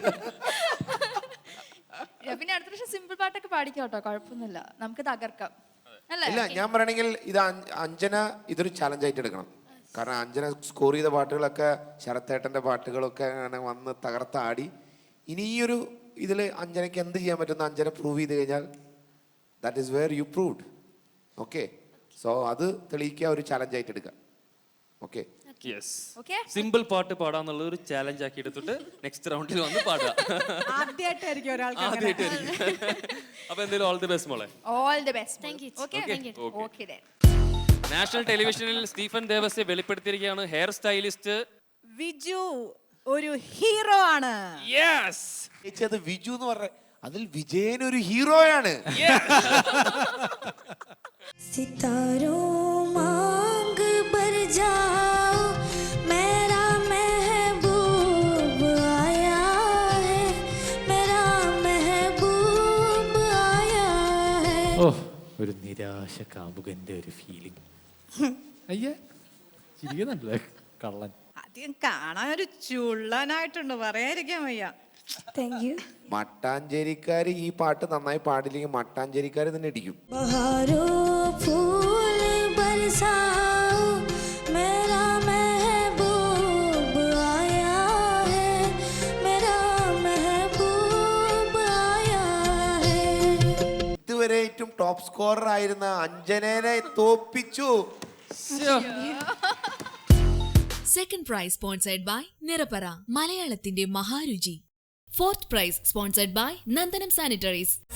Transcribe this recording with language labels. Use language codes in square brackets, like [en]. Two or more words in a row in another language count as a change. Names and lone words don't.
[ml] പിന്നെ അടുത്ത പ്രാവശ്യം സിമ്പിൾ പാട്ടൊക്കെ പാടിക്കോ കേട്ടോ, കുഴപ്പമൊന്നുമില്ല, നമുക്ക് തകർക്കാം അല്ലേ? ഇല്ല, ഞാൻ പറയണെങ്കിൽ ഇത് അഞ്ജന ഇതൊരു ചലഞ്ചായിട്ട് എടുക്കണം. കാരണം അഞ്ജന സ്കോർ ചെയ്ത പാട്ടുകളൊക്കെ ശരത്തേട്ടൻ്റെ പാട്ടുകളൊക്കെ അങ്ങനെ വന്ന് തകർത്താടി. ഇനി ഈ ഒരു ഇതിൽ അഞ്ജനയ്ക്ക് എന്ത് ചെയ്യാൻ പറ്റുന്ന അഞ്ജന പ്രൂവ് ചെയ്ത് കഴിഞ്ഞാൽ [en] that is where you proved. okay, so [ml] അത് തെളിയിക്കുക, ഒരു ചലഞ്ചായിട്ട് എടുക്കുക. ഓക്കെ, സിമ്പിൾ പാട്ട് പാടാന്നുള്ള ഒരു ചാലഞ്ച് ആക്കി എടുത്തിട്ട് നെക്സ്റ്റ് റൗണ്ടിൽ വന്ന് പാടുക. ആദ്യമായിട്ടായിരിക്കും ഒരാൾക്ക് അപ്പൊ എന്തായാലും [en] all the best [ml] മോളെ. [en] All the best. Thank you. ഓക്കെ. [ml] നാഷണൽ ടെലിവിഷനിൽ സ്റ്റീഫൻ ദേവസ്യെ വെളിപ്പെടുത്തിയിരിക്കുകയാണ് [en] hair stylist [ml] വിജു ഒരു ഹീറോ ആണ്. യെസ്, ചേച്ചി അത് വിജു എന്ന് പറഞ്ഞ അതിൽ വിജയൻ ഒരു ഹീറോയാണ്. [hi] सितारों मांग भर जाओ, मेरा महबूब आया है, मेरा महबूब आया है. [ml] ഓ, ഒരു നിരാശ കാമുകന്റെ ഒരു ഫീലിംഗ്. അയ്യേ, ചിരിക്കുന്നുണ്ടല്ലേ കള്ളൻ. ആദ്യം കാണാൻ ഒരു ചുള്ളനായിട്ടുണ്ട്, പറയാതിരിക്കാൻ വയ്യ. [en] Thank you. [ml] മട്ടാഞ്ചേരിക്കാർ ഈ പാട്ട് നന്നായി പാടില്ലെങ്കിൽ മട്ടാഞ്ചേരിക്കാർ തന്നെ ഇടിക്കും. [hi] बहारों फूल बरसाओ, मेरा महबूब आया है, मेरा महबूब आया है. [ml] ഇതുവരെ ഏറ്റവും [en] top scorer [ml] ആയിരുന്ന അഞ്ജനയെ തോപ്പിച്ചു. [en] second prize sponsored by നിറപറ, [ml] മലയാളത്തിന്റെ മഹാരുചി. [en] Fourth prize sponsored by Nandanam Sanitaries.